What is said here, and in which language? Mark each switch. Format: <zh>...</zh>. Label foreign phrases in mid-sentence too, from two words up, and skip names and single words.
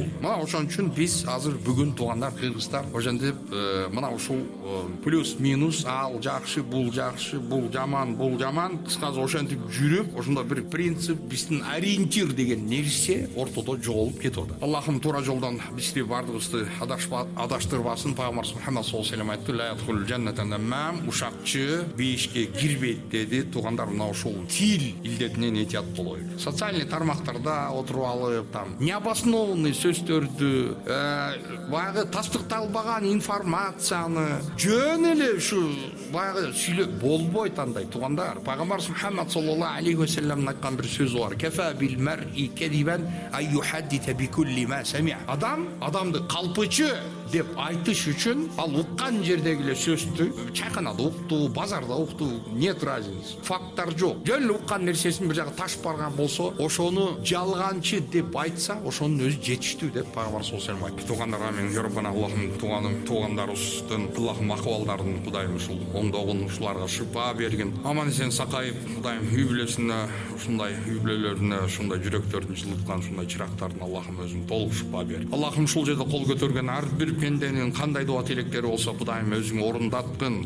<ky>Мына ошон үчүн биз азыр бүгүн туугандар, кыргыздар, ошентип мына ушул плюс минус ал жакшы, бул жаман, кыскасы ошентип жүрүп, ошондо бир принцип, биздин ориентир деген нерсе ортодо жоголуп кетип атат. Аллахым туура жолдон бизди бардыгыбызды адаштырбасын. Пайгамбарыбыз Мухаммад</ky> <ar>صلى الله عليه وسلم</ar> <ky>айтты:</ky> <ar>"لا يدخل الجنة نمام",</ar> <ky>ушакчы бейишке кирбейт деди. Туугандар, мына ушул тил илдетинен этият болойлу. Социальный тармактарда отуруп алып,</ky> <ru>там необоснованный</ru> <ky>сөздөрдү, баягы тастыкталбаган информацияны жөн эле ушу баягы сүйлөп болбойт андай. Туугандар, Пайгамбарыбыз Мухаммад</ky> <ar>صلى الله عليه وسلم</ar> <ky>айткан бир сөзү бар:</ky> <ar>"كفى بالمرء كذبا أن يحدث بكل ما سمع".</ar> <ky>Адамды калпычы деп айтыш үчүн ал уккан жердеги эле сөздү чайканада укту, базарда укту,</ky> <ru>нет разницы.</ru> <ky>Факттар жок. Жөн эле уккан нерсесин бир жага ташып барган болсо, ошону жалганчы деп айтса, ошонун өзү жетиштүү деп Пайгамбар</ky> <ar>صلى الله عليه وسلم</ar> <ky>айтты. Туугандар, амин. Йорбана Аллахым туугандарыбыздын Аллахым акыбалдарын Кудайым ушул оңдогун, ушуларга шыпа берген. Аман эсен сакайып, Кудайым үй бүлөсүнө, ушундай үй бүлөлөрүнө, ушундай жүрөктөрүн жылыткан ушундай чырактардын Аллахым өзүң толук шыпа бер. Аллахым ушул жерде кол көтөргөн ар бир пенденин кандай дуа тилектери болсо, Кудайым өзүң орундаткын.</ky>